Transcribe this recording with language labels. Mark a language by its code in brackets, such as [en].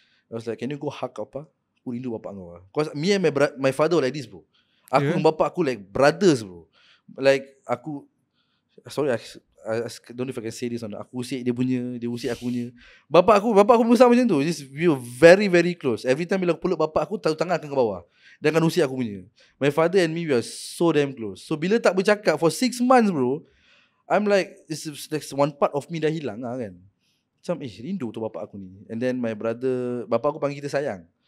[en] I was like, can you go hug apa? [ms] Aku rindu bapak kau. [en] Because me and my father like this bro. [ms] Aku dengan bapak aku [en] like brothers bro. Like aku, sorry, I don't know if I can say this or not. [ms] Aku usik dia punya, dia usik aku punya. Bapak aku besar macam tu. [en] Just we were very very close. Every time [ms] bila aku peluk bapak aku, taruh tangan akan ke bawah. Dia akan usik aku punya. [en] My father and me, we are so damn close. [ms] So bila tak bercakap [en] for 6 months bro, I'm like, it's like one part of me [ms] dah hilang lah kan. Macam rindu tu bapak aku ni. [en] And then my brother, [ms] bapak aku panggil kita sayang.